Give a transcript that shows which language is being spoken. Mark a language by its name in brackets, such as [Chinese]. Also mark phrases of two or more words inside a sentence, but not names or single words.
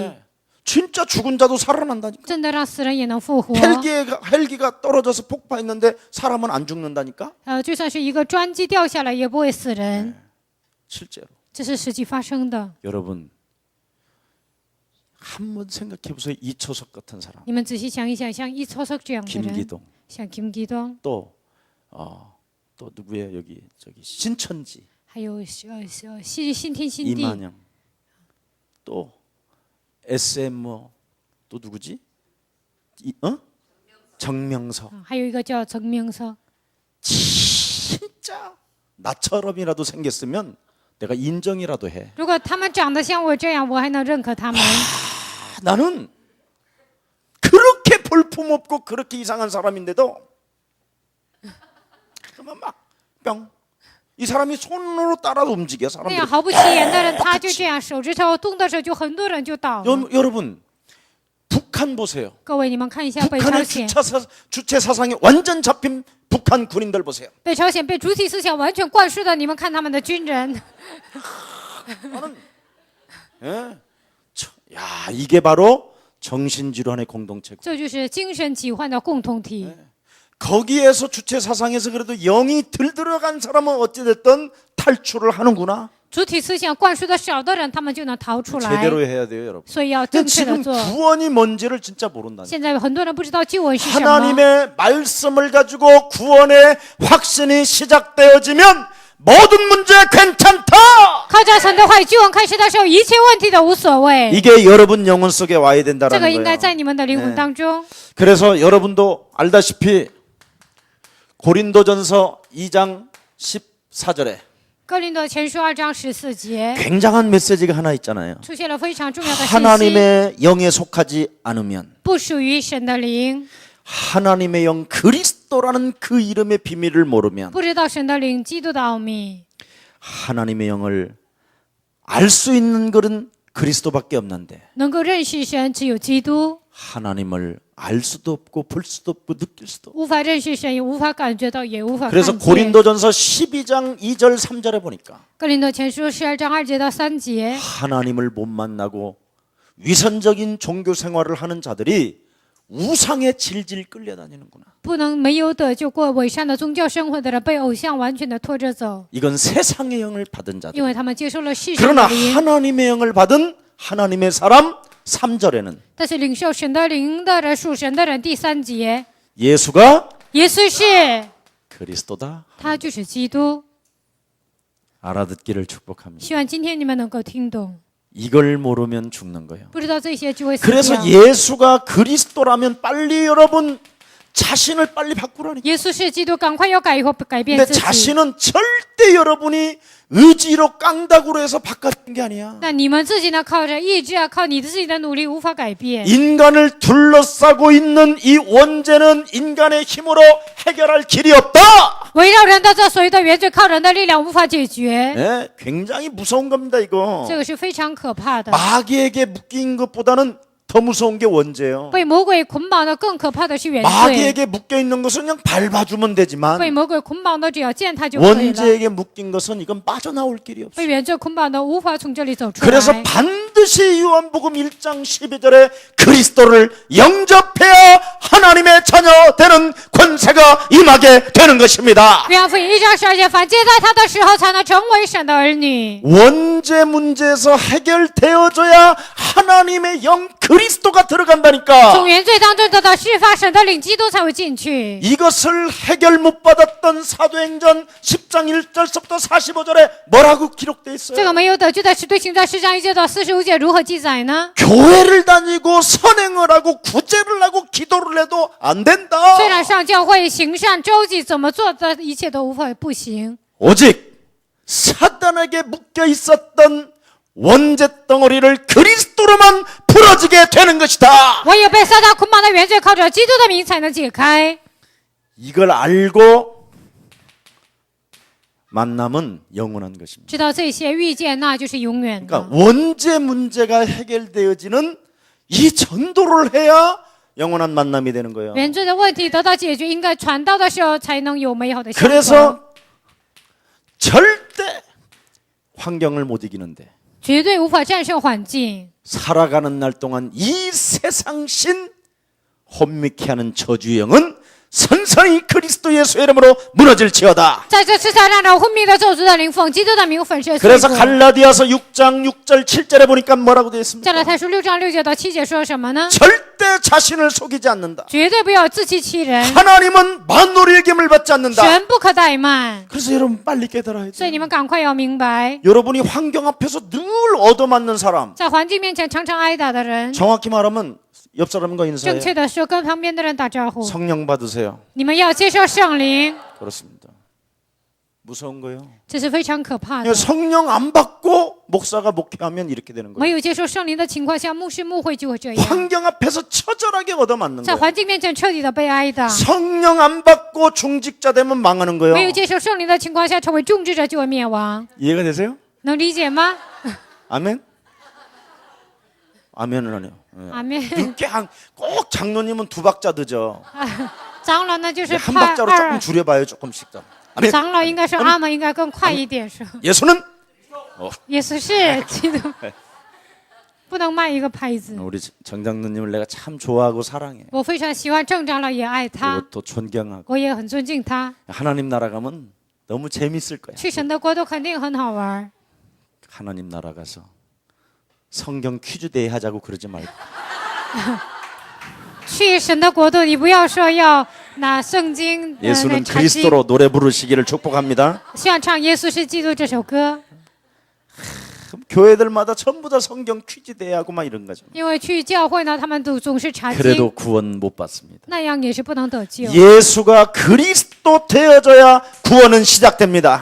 [Korean] 네. 진짜 죽은 자도 살아난다니까. [Chinese] 真的让死人也能复活。 [Korean] 헬기가 떨어져서 폭파했는데 사람은 안 죽는다니까. [Chinese] 就算是一个专机掉下来也不会死人， [Korean] 실제로. [Chinese] 这是实际发生的。 [Korean] 여러분 한번 생각해 보세요. 이초석 같은 사람, [Chinese] 你们仔细想一想，像伊초석这样的人， [Korean] 김기동, [Chinese] 像金基东， [Korean] 또 누구예요? 여기 저기 신천지, [Chinese] 还有新天新地， [Korean] 이만영, 또 SM 또 누구지? 정명석. [Chinese] 还有一个叫曾明 석。 [Korean] 진짜 나처럼이라도 생겼으면 내가 인정이라도 해. [Chinese] 如果他们长得像我这样，我还能认可他们。 [Korean] 나는 그렇게 볼품없고 그렇게 이상한 사람인데도 그러면 막 뿅. 이 사람이 손으로 따라 움직여 [Chinese] 那 [Korean] 사람들이. [Chinese] 样毫不起眼的人，他就这样手指头动的时候，就很多人就倒了。 [Korean] 여러분 북한 보세요. [Chinese] 各位，你们看一下北朝 [Korean] 북한의 [Chinese] 鲜， [Korean] 주체 사상에 완전 잡힌 북한 군인들 보세요. [Chinese] 北朝鲜被主体思想完全灌输的，你们看他们的军人， [Korean] 예? 야 이게 바로 정신질환의 공동체고. [Chinese] 这就是精神疾患的共同体。 [Korean] 거기에서 주체 사상에서 그래도 영이 들 들어간 사람은 어찌됐든 탈출을 하는구나. [Chinese] 主体思想灌输的少的人，他们就能逃出来。 [Korean] 제대로 해야 돼요, 여러분. [Chinese] 所以要 [Korean] 근데 [Chinese] 正确的 [Korean] 지금 [Chinese] 做。 [Korean] 구원이 뭔지를 진짜 모른다. [Chinese] 现在有很多人不知道救恩是什么。 [Korean] 하나님의 말씀을 가지고 구원의 확신이 시작되어지면 모든 문제 괜찮다. [Chinese] 靠着神的话语救恩开始的时候，一切问题都无所谓。 [Korean] 이게 여러분 영혼 속에 와야 [Chinese] 这个 [Korean] 된다는 [Chinese] 应该 [Korean] 거예요. [Chinese] 在你们的灵魂当中。 [Korean] 그래서 여러분도 알다시피 고린도전서 2장 14절에 [Chinese] 哥林多前书2章14节 [Korean] 굉장한 메시지가 하나 있잖아요. [Chinese] 出现了非常重要的信息， [Korean] 하나님의 영에 속하지 않으면 [Chinese] 不属于神的灵， [Korean] 하나님의 영 그리스도라는 그 이름의 비밀을 모르면 [Chinese] 不知道神的灵基督的奥秘， [Korean] 하나님의 영을 알 수 있는 것은 그리스도밖에 없는데 [Chinese] 能够认识神只有基督， [Korean] 하나님을 알 수도 없고 볼 수도 없고 느낄 수도 없고. [Chinese] 无法认识神，也无法感觉到，也无法 [Korean] 그래서 [Chinese] 看见。 [Korean] 고린도전서 12장 2절 3절에 보니까 [Chinese] 哥林多前书12章2节到3节， [Korean] 하나님을 못 만나고 위선적인 종교 생활을 하는 자들이 우상에 질질 끌려다니는구나. [Chinese] 不能没有得救过伪善的宗教生活的人，被偶像完全的拖着走， [Korean] 이건 세상의 영을 받은 자들. [Chinese] 因为他们接受了世上 [Korean] 그러나 [Chinese] 的灵。 [Korean] 하나님의 영을 받은 하나님의 사람 3절에는 [Chinese] 但是领受神的灵的人，属神的人，第3节， [Korean] 예수가 [Chinese] 耶稣是， [Korean] 그리스도다. [Chinese] 他就是基督。 [Korean] 알아듣기를 축복합니다. [Chinese] 希望今天你们能够听懂， [Korean] 이걸 모르면 죽는 거예요. [Chinese] 不知道这些就会死 [Korean] 그래서 [Chinese] 掉。 [Korean] 예수가 그리스도라면 빨리 여러분 자신을 빨리 바꾸라니까. [Chinese] 耶稣是基督，赶快要改变 [Korean] 근데 [Chinese] 自己。 [Korean] 자신은 절대 여러분이 의지로 깡다구로 해서 바꿔진 게 아니야. [Chinese] 那你们自己呢？靠着意志啊，靠你自己的努力无法改变。 [Korean] 인간을 둘러싸고 있는 이 원죄는 인간의 힘으로 해결할 길이 없다. [Chinese] 围绕人的这所有的原罪，靠人的力量无法解决， [Korean] 네, 굉장히 무서운 겁니다, 이거. [Chinese] 这个是非常可怕的。 [Korean] 마귀에게 묶인 것보다는 더 무서운 게 원죄예요. [Chinese] 被魔鬼捆绑的更可怕的是原罪。 [Korean] 마귀에게 묶여 있는 것은 그냥 밟아주면 [Chinese] 被 [Korean] 되지만 [Chinese] 魔鬼捆绑的只要践踏就可以了。 [Korean] 원죄에게 묶인 것은 이건 빠져나올 길이 없어요. [Chinese] 被原罪捆绑的无法从这里走出 [Korean] 그래서 [Chinese] 来。 [Korean] 반드시 요한복음 1장 12절에 그리스도를 영접해야 하나님의 자녀 되는 권세가 임하게 되는 것입니다. [Chinese] 约翰福音1章12节，凡接待他的时候，才能成为神的儿女。 [Korean] 원죄 문제에서 해결되어져야 하나님의 영 그리스도가 들어간다니까. [Chinese] 从原罪当中得到释放，神的灵基督才会进去。 [Korean] 이것을 해결 못 받았던 사도행전 10장 1절부터 45절에 뭐라고 기록되어 [Chinese] 这 [Korean] 있어요? [Chinese] 个没有得救的使徒行传10章1节到45节如何记载呢？ [Korean] 교회를 다니고 선행을 하고 구제를 하고 기도를 해도 안 된다. [Chinese] 虽然上教会行善周济，怎么做的一切都无法不行。 [Korean] 오직 사단에게 묶여 있었던 원죄 덩어리를 그리스도로만 풀어지게 되는 것이다. [Chinese] 唯有被撒旦捆绑的原罪，靠着基督的名才能解开。 [Korean] 이걸 알고 만남은 영원한 것입니다. [Chinese] 知道这些遇见，那就是永远的。 [Korean] 그러니까 원죄 문제가 해결되어지는 이 전도를 해야 영원한 만남이 되는 거예요. [Chinese] 原罪的问题得到解决，应该传道的时候才能有美好的相逢。 [Korean] 그래서 절대 환경을 못 이기는데 [Chinese] 绝对无法战胜环境。 [Korean] 살아가는 날 동안 이 세상신 혼미케 하는 저주의 영은 선선히 그리스도 예수의 이름으로 무너질지어다. [Chinese] 在这世上让人昏迷的咒诅的灵奉基督的名粉饰碎 [Korean] 그래서 [Chinese] 骨。 [Korean] 갈라디아서 6장 6절 7절에 보니까 뭐라고 되어 [Chinese] 加 [Korean] 있습니까? [Chinese] 拉太书6章6节到7节说什么呢？ [Korean] 절대 자신을 속이지 않는다. [Chinese] 绝对不要自欺欺人， [Korean] 하나님은 만노리의 겸을 받지 않는다. [Chinese] 神不可怠慢。 [Korean] 그래서 여러분 빨리 깨달아야 [Chinese] 所以 [Korean] 돼요. [Chinese] 你们赶快要明白， [Korean] 여러분이 환경 앞에서 늘 얻어맞는 사람, [Chinese] 在环境面前常常挨打的人， [Korean] 정확히 말하면 옆 사람과 [Chinese] 正 [Korean] 인사해. [Chinese] 确的说，跟旁边的人打招呼。 [Korean] 성령 받으세요. [Chinese] 你们要接受圣灵， [Korean] 그렇습니다. 무서운 거예요. [Chinese] 这是非常可怕的。 [Korean] 성령 안 받고 목사가 목회하면 이렇게 되는 [Chinese] 没 [Korean] 거예요. [Chinese] 有接受圣灵的情况下，牧师牧会就会这样， [Korean] 환경 앞에서 처절하게 얻어맞는 [Chinese] 在 [Korean] 거예요. [Chinese] 环境面前彻底的被挨打。 [Korean] 성령 안 받고 중직자 되면 망하는 거예요. [Chinese] 没有接受圣灵的情况下，成为种植者就会灭亡。 [Korean] 이해가 되세요? [Chinese] 能理解吗？ [Korean] 아멘? 아멘은 아니요. 예. [Chinese] 阿妹， [Korean] 늦게 꼭 장로님은 2박자 늦어. [Chinese] 长老呢就是 [Korean] 한 [Chinese] 怕 [Korean] 박자로 조금 [Chinese] 二， [Korean] 줄여봐요, 조금씩 더. 아멘. [Chinese] 长老应该说阿门，应该更快一点说。 [Korean] 예수는 [Chinese] 耶稣是基督，不能慢一个拍子。 [Korean] 우리 정 장로님을 내가 참 좋아하고 사랑해. [Chinese] 我非常喜欢郑长老，也爱他， [Korean] 그리고 또 존경하고. [Chinese] 我也很尊敬他。 [Korean] 하나님 나라 가면 너무 재밌을 거야. [Chinese] 去神的国度肯定很好玩。 [Korean] 하나님 나라 가서 성경 퀴즈 대회 하자고 그러지 말고 [Chinese] 去神的国度，你不要说要拿圣经， [Korean] 예수는 [Chinese] 查经， [Korean] 그리스도로 노래 부르시기를 축복합니다. [Chinese] 希望唱《耶稣是基督》这首歌。 [Korean] 그럼 교회들마다 전부 다 성경 퀴즈 대회 하고 막 이런 거죠. [Chinese] 因为去教会呢，他们都总是查经， [Korean] 그래도 구원 못 받습니다. [Chinese] 那样也是不能得救。 [Korean] 예수가 그리스도 되어져야 구원은 시작됩니다.